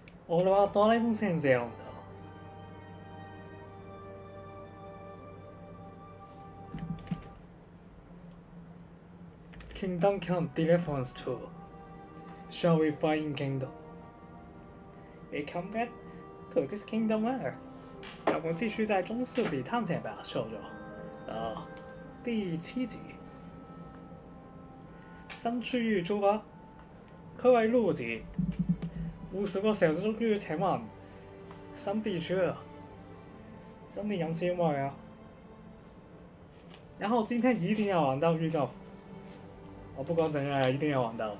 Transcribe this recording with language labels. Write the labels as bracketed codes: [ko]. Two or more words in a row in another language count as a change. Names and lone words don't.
[ja] 俺はドラえもん先生なんだ。Kingdom Come Deliverance II. [en] Shall we fight in Kingdom? We come back to this kingdom Earth. [zh] 让我们继续在中世纪探险吧，少主。第7集，新区域出發，區位路子，50個小時終於請完新地區了，真的人氣旺啊！然後今天一定要玩到預告斧，我不管怎樣一定要玩到。